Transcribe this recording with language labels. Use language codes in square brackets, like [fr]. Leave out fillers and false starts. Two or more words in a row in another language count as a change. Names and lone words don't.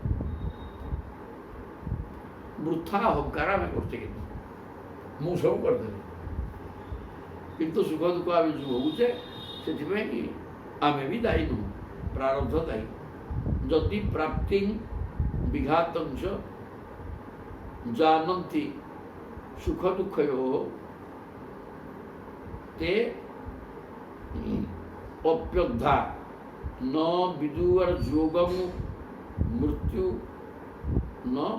[or] ବୃଥା ଅହଙ୍କାର ଆମେ କରୁଛେ, କିନ୍ତୁ ମୁଁ ସବୁ କରିଦେଲି, କିନ୍ତୁ ସୁଖ ଦୁଃଖ ଆମେ ଯେଉଁ ଭୋଗୁଛେ ସେଥିପାଇଁ ଆମେ ବି ଦାୟୀ ନୁହଁ, ପ୍ରାରବ୍ଧ ଦାୟୀ। [sa] ଯଦି ପ୍ରାପ୍ତି ବିଘାତଂଶ जानन्ति सुख दुःखयोः ते अप्यद्धा न विदुर योगम मृत्यु न